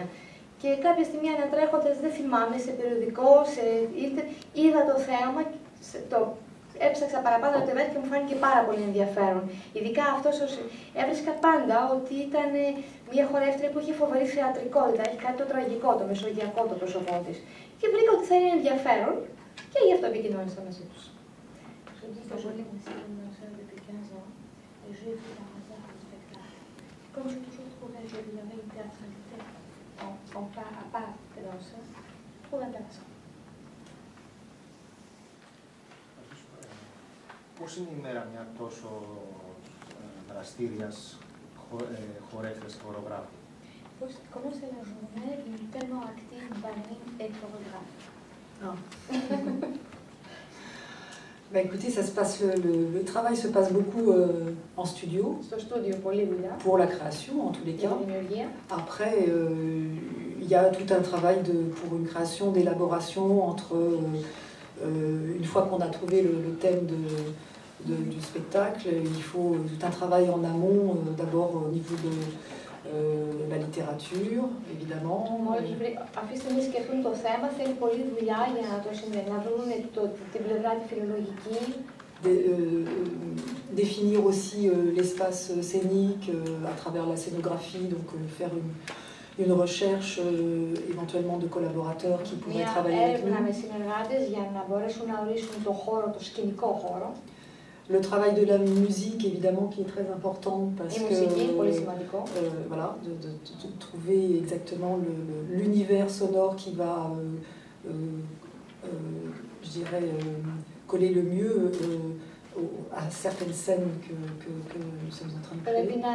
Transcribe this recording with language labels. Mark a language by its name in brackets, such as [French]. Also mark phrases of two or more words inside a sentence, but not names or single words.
[Greek] Και κάποια στιγμή ανατρέχοντας, δεν θυμάμαι, σε περιοδικό, είδα το θέαμα, έψαξα παραπάνω το internet και μου φάνηκε πάρα πολύ ενδιαφέρον. Ειδικά αυτός έβρισκα πάντα ότι ήταν μια χορεύτρια που είχε φοβερή θεατρικότητα, έχει κάτι το τραγικό, το μεσογειακό το πρόσωπό της. Και βρήκα ότι θα είναι ενδιαφέρον και γι' αυτό επικοινώνησα μαζί τους. [French] Comme j'ai toujours trouvé que il y avait une théâtralité à part de danseuse, je trouve intéressant. [Greek] Πώς είναι η μέρα μια τόσο δραστήριας χορεύτριας και χορογράφου? [French] Comment c'est la journée d'une tellement active ballerine et chorégraphe? Bah écoutez, ça se passe, le travail se passe beaucoup en studio. Pour la création, en tous les cas. Après, il y a tout un travail pour une création, d'élaboration entre une fois qu'on a trouvé le thème du spectacle, il faut tout un travail en amont, d'abord au niveau de la littérature, évidemment. [Greek] Αυτή τη στιγμή σκεφτούν το θέμα, θέλει πολλή δουλειά για να το συνδέσουν, να βρουν την πλευρά τη φιλολογική. [French] Définir aussi l'espace scénique à travers la scénographie, donc faire une recherche éventuellement de collaborateurs qui pourraient travailler avec nous. [Greek] Με συνεργάτες για να μπορέσουν να ορίσουν το χώρο, το σκηνικό χώρο. [French] Le travail de la musique, évidemment, qui est très important parce que voilà, de trouver exactement l'univers sonore qui va, je dirais, coller le mieux à certaines scènes que nous sommes en train de créer.